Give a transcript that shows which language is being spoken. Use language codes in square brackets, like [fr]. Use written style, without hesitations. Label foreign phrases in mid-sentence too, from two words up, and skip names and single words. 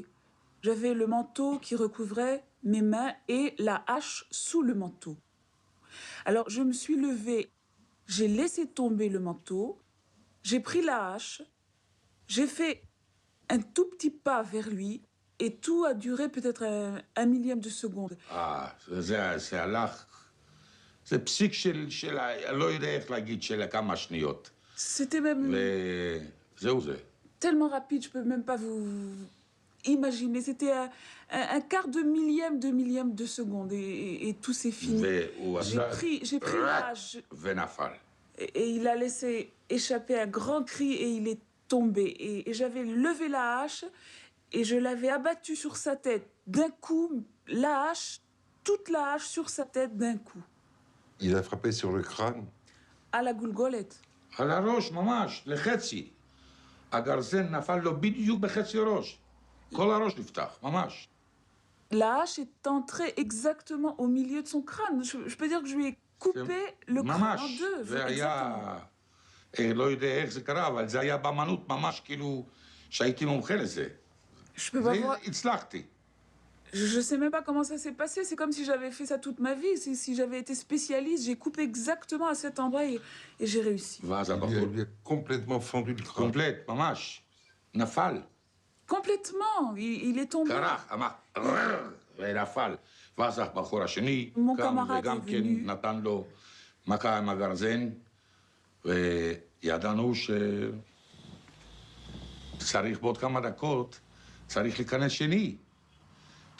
[fr] J'avais le manteau qui recouvrait mes mains et la hache sous le manteau. Alors je me suis levée, j'ai laissé tomber le manteau, j'ai pris la hache, j'ai fait un tout petit pas vers lui et tout a duré peut-être un millième de seconde. [he] זה הלך, זה פסיק של לא יודע איך להגיד, של כמה שניות. [fr] C'était même [he] וזהו זה. [fr] tellement rapide, je peux même pas vous imaginer. C'était un quart de millième de seconde et tout s'est fini. [he] והוא עשה [fr] J'ai pris la hache [he] ונפל. [fr] et il a laissé échapper un grand cri et il est tombé. Et j'avais levé la hache et je l'avais abattu sur sa tête. D'un coup, la hache, toute la hache sur sa tête d'un coup. Il a frappé sur le crâne. À la goulgolette. [he] על הראש ממש, לחצי. הגרזן נפל לו בדיוק בחצי ראש. כל הראש נפתח, ממש. [fr] La hache est entrée exactement au milieu de son crâne. Je peux dire que je lui ai coupé le crâne en deux. [he] זה [fr] Exactement. [he] היה, לא יודע איך זה קרה, אבל זה היה באמנות ממש כאילו שהייתי מומחה לזה. [fr] Je peux pas voir. [he] והצלחתי. [fr] Je sais même pas comment ça s'est passé. C'est comme si j'avais fait ça toute ma vie. Si j'avais été spécialiste, j'ai coupé exactement à cet endroit et j'ai réussi. [he] ואז [fr] Il [he] הבחור, [fr] lui a complètement fendu le crâne. [he] קומפלט, ממש, נפל, [fr] Complètement. Il est tombé. [he] קרח, אמר, ונפל. ואז הבחור השני [fr] Mon [he] קם [fr] camarade [he] וגם [fr] est [he] כן [fr] venu. [he] נתן לו מכה עם הגרזן, וידענו שצריך בעוד כמה דקות, צריך להיכנס שני.